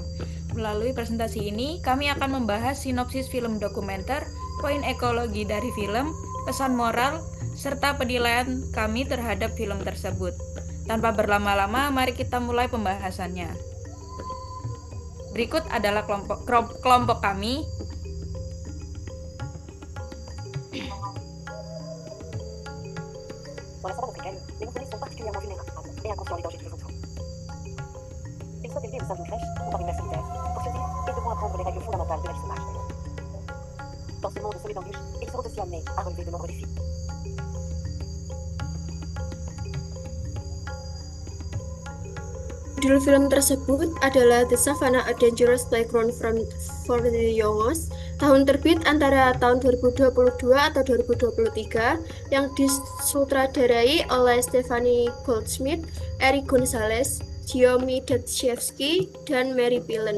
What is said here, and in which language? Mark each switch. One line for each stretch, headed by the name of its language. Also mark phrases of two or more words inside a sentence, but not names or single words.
Indonesian: Melalui presentasi ini, kami akan membahas sinopsis film dokumenter, poin ekologi dari film, pesan moral, serta penilaian kami terhadap film tersebut. Tanpa berlama-lama, mari kita mulai pembahasannya. Berikut adalah kelompok kami.
French: Dans la savane africaine, les mouflonniers sont particulièrement vulnérables et inconscients des dangers qui les entourent. Ils sont élevés au sein d'une crèche ou par une mère solitaire pour survivre et devront apprendre les règles fondamentales de la vie sauvage. Dans ce monde semé d'embûches, ils seront aussi amenés à relever de nombreux défis.
Indonesian: Judul film tersebut adalah The Savannah: A Dangerous Playground for the Youngest. Tahun terbit antara tahun 2022 atau 2023 yang disutradarai oleh Stephanie Goldsmith, Eric Gonzalez, Jiomi Datchevsky, dan Mary Pillen.